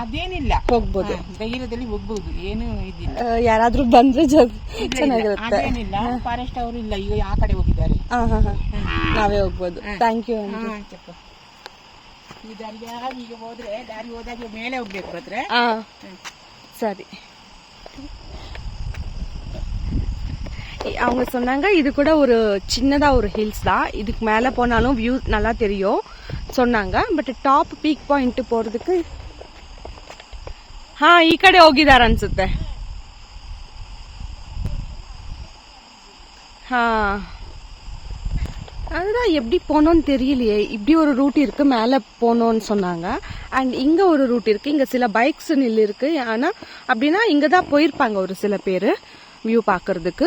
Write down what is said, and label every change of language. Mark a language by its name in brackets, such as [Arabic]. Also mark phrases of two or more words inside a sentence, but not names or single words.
[Kannada] ಅದೇನಿಲ್ಲ, ಹೋಗ್ಬೋದು, ಧೈರ್ಯದಲ್ಲಿ ಹೋಗ್ಬೋದು, ಏನು ಇದಿಲ್ಲ. ಯಾರಾದ್ರೂ ಬಂದ್ರೆ ಚೆನ್ನಾಗಿರುತ್ತೆ. ಅದೇನಿಲ್ಲ, ಫಾರೆಸ್ಟ್ ಅವರು ಇಲ್ಲ, ಈಗ ಆ ಕಡೆ ಹೋಗಿದ್ದಾರೆ. ನಾವೇ ಹೋಗ್ಬೋದು. [English] thank you. [Kannada] ಈ ದಾರಿಯಾಗಿ ಈಗ ಹೋದ್ರೆ ದಾರಿ ಹೋದಾಗ ಮೇಲೆ ಹೋಗ್ಬೇಕು ಬರ್ರೆ. [Tamil] சரி, அவங்க சொன்னாங்க இது கூட ஒரு சின்னதா ஒரு ஹில்ஸ் தான், இதுக்கு மேல போனாலும் வியூ நல்லா தெரியும் சொன்னாங்க. [Kannada] பட் [English] top peak point [Kannada] போறதுக்கு ಈ ಕಡೆ ಹೋಗಿದಾರ ಅನ್ಸುತ್ತೆ. [Tamil] அதுதான் எப்படி போனோன்னு தெரியலையே. இப்படி ஒரு ரூட் இருக்கு, மேலே போனோன்னு சொன்னாங்க. அண்ட் இங்க ஒரு ரூட் இருக்கு, இங்க சில பைக்ஸ் நில் இருக்கு. ஆனா அப்படின்னா இங்க தான் போயிருப்பாங்க ஒரு சில பேர் வியூ பார்க்கறதுக்கு.